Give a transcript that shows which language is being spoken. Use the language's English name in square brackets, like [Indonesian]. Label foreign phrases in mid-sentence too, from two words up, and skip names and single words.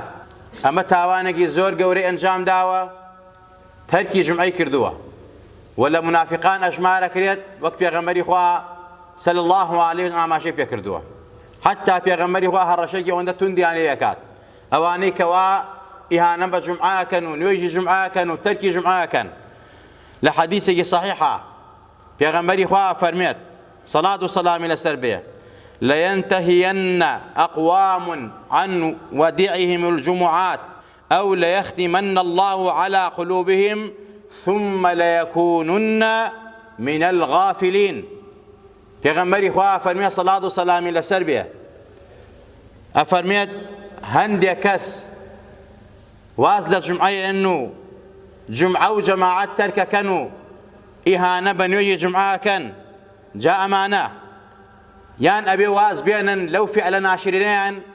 [Central Kurdish] ئەمە تاوانێکی زۆر گەورەی ئەنجام داوە، تەرکی جومعەی کردووە و لە منافقان ئەژمارە کرێت، وەک پێغەمبەری خوا [Arabic] صلی الله علیه [Central Kurdish] ئاماژەی پێ کردووە. حتا پێغەمبەری خوا هەڕەشەیەکی ئەوەندە توندیان لێ دەکات، ئەوانەی کەوا ئیهانە بە جومعە ئەکەن و نوێژی جومعە ئەکەن و تەرکی جومعە ئەکەن. لە حەدیثێکی صەحیحە پێغەمبەری خوا فەرمێت [Arabic] صلاة وسلام [Central Kurdish] لەسەر بێ: [Arabic] لينتهين أقوام عن وديعهم الجمعات أو ليختمن الله على قلوبهم ثم ليكونن من الغافلين. [Central Kurdish] پێغەمبەری خوا فەرمێ [Arabic] صلاة وسلام [Central Kurdish] لەسەر بێ، ئەفەرمێت هەندێک کەس واز لە جومعەیەن و جومعە و جەماعەت تەرکەکەن و ئیهانە بە نوێژی جومعە ئەکەن، جا ئەمانە یان ئەبێ واز بێنن لەو فعلە ناشرینەیان